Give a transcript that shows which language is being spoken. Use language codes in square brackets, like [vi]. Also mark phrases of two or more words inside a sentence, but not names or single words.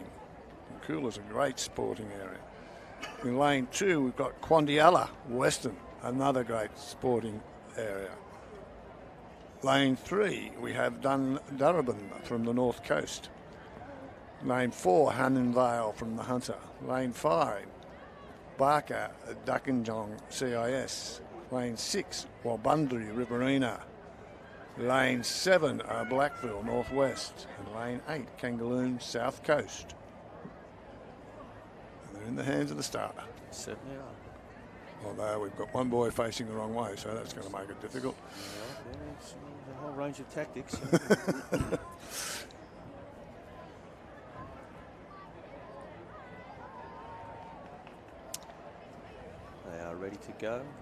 [en] And Coolah's a great sporting area. In lane 2, we've got Quandialla, Western, another great sporting area. Lane 3, we have Durban from the north coast. Lane 4, Hannon Vale from the Hunter. Lane 5, Barker, Duckinjong, CIS. Lane 6, Wabundri, Riverina. Lane 7, Blackville, Northwest. And Lane 8, Kangaloon, South Coast. And they're in the hands of the starter. Certainly are. Although we've got one boy facing the wrong way, so that's going to make it difficult. Yeah, it's a whole range of tactics. They are ready to go.